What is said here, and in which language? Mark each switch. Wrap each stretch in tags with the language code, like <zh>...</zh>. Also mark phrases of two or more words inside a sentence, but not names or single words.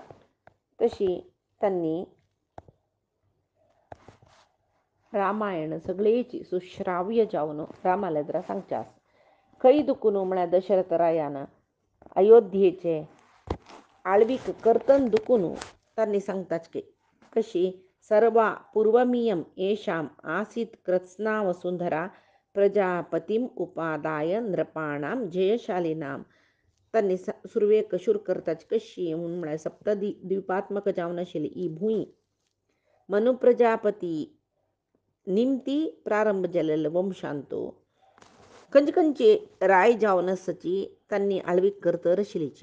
<kok>तशी त्यांनी रामायण सगळेची सुश्राव्य जावन रामाला जरा सांगच्या. खंय दुखून म्हळ्यार दशरथ रायान अयोध्येचे आळवीक करतन दुखून त्यांनी सांगताच की कशी</kok> <sa>सर्वा पूर्वमियम येषाम आसीत कृत्स्ना वसुंधरा प्रजापतीम उपादाय नृपाणाम जयशालीनाम.</sa> <kok>त्यांनी सुरवेक शूर करताच कशी म्हणून म्हळ्यार सप्तद्वीपात्मक जावन आशिल्ली ही भूंय मनु प्रजापती निमती प्रारंभ जालेलो वंशांतो खंयचे खंयचे राय जावन आसची त्यांनी आळवीक करतर आशिल्लीची.</kok>